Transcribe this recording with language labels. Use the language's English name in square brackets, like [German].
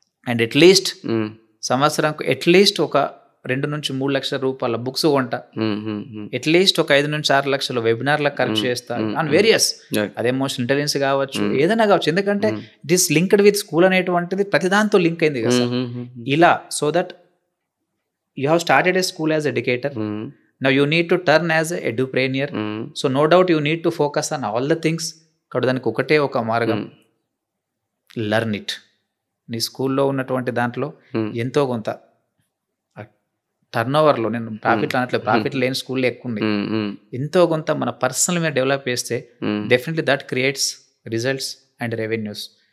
[Telugu] And at least సంవత్సరంకు at least ఒక 2-3 లక్షల రూపాయల బుక్స్ కొంటా, అట్లీస్ట్ ఒక 5-6 లక్షల వెబినార్లకు ఖర్చు చేస్తా [English] on various, [Telugu] అది ఎమోషనల్ ఇంటెలిజెన్స్ కావచ్చు, ఏదైనా కావచ్చు. ఎందుకంటే [English] it is linked with school [Telugu] అనేటువంటిది ప్రతిదాంతో లింక్ అయింది కదా ఇలా. [English] So that you have started a school as educator, now you need to turn as a edupreneur, so no doubt you need to focus on all the things. [Telugu] కాబట్టి దానికి ఒకటే ఒక మార్గం, [English] Learn it. [Telugu] నీ స్కూల్లో ఉన్నటువంటి దాంట్లో ఎంతో కొంత టర్న్ ఓవర్లో, నేను ప్రాఫిట్ అనట్లేదు, ప్రాఫిట్ లేని స్కూల్లో ఎక్కువ ఉంది, ఎంతో కొంత మన పర్సనల్ మీద డెవలప్ చేస్తే definitely [English] That creates results and revenues.